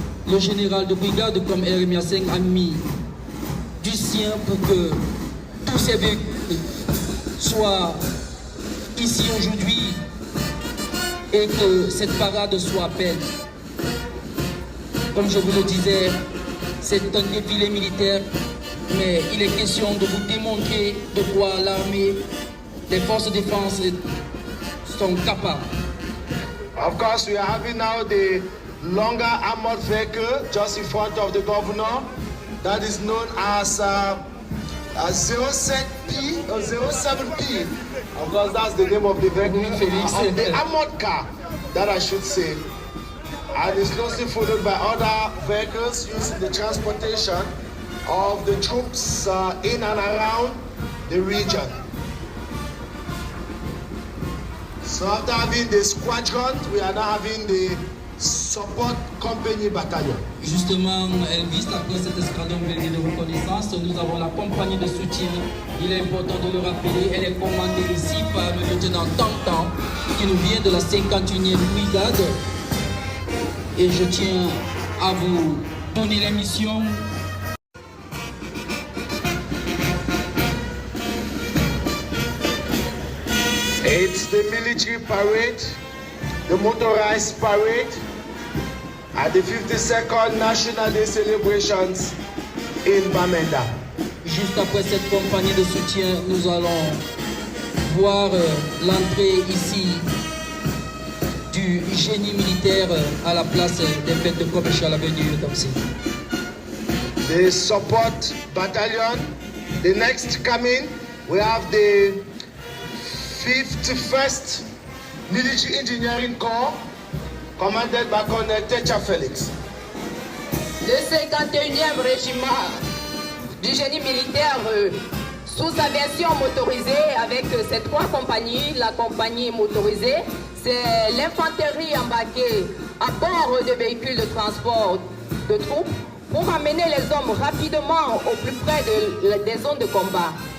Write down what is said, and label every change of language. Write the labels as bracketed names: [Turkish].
[French] Le général de brigade comme RMIA 5 a mis du sien pour que tous ces véhicules soient ici aujourd'hui et que cette parade soit belle. Comme je vous le disais, c'est un défilé militaire, mais il est question de vous démontrer de quoi l'armée, les forces de défense sont capables. [English] Of course, we are having now the longer armored vehicle just in front of the governor that is known as a 07P or 07P. Of course, that's the name of the vehicle, of the armored car, that I should say. And it's closely followed by other vehicles used in the transportation of the troops in and around the region. So after having the squadron, we are now having the support company battalion. [French] Justement, Elvis, après cet escadron blindé de reconnaissance, nous avons la compagnie de soutien. Il est important de le rappeler, elle est commandée ici par le lieutenant Tantan, qui nous vient de la 51e brigade. Et je tiens à vous donner la mission. [English] It's the military parade, the motorized parade at the 52nd National Day celebrations in Bamenda. [French] Juste après cette compagnie de soutien, nous allons voir l'entrée ici du génie militaire à la place des fêtes de Commercial Avenue d'Oxy. [English] the support battalion. The next coming, we have the 51st Military Engineering Corps, commanded by Colonel Techa Felix. [French] Le 51e régiment du génie militaire sous sa version motorisée avec ses 3 compagnies. La compagnie motorisée, c'est l'infanterie embarquée à bord de véhicules de transport de troupes pour amener les hommes rapidement au plus près des zones de combat.